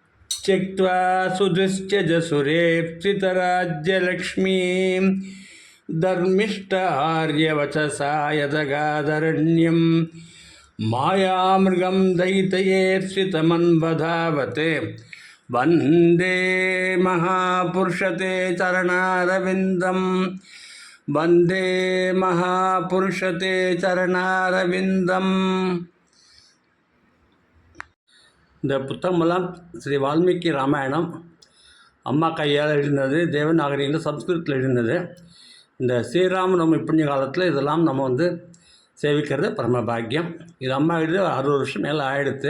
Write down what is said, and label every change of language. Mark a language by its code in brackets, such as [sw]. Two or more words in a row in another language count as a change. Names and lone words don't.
[sa] त्यक्त्वा सुदुश्चजसुरेप्सितराज्यलक्ष्मीं धर्मिष्ठार्यवचसा यदगादरण्यं मायामृगं दयितयेर्षितमन्वधावते वन्दे महापुरुषते चरणारविन्दं वन्दे महापुरुषते चरणारविन्दम्. [ta] இந்த புத்தகமெல்லாம் ஸ்ரீ வால்மீகி ராமாயணம் அம்மா கையால் எழுதினது, தேவநாகரியில் சம்ஸ்கிருதத்தில் எழுதினது. இந்த ஸ்ரீராமநவமி புண்ணிய காலத்தில் இதெல்லாம் நம்ம சேவிக்கிறது பரம பாக்கியம். இது அம்மா எழுதி 60 வருஷம் மேலே ஆகிடுத்து.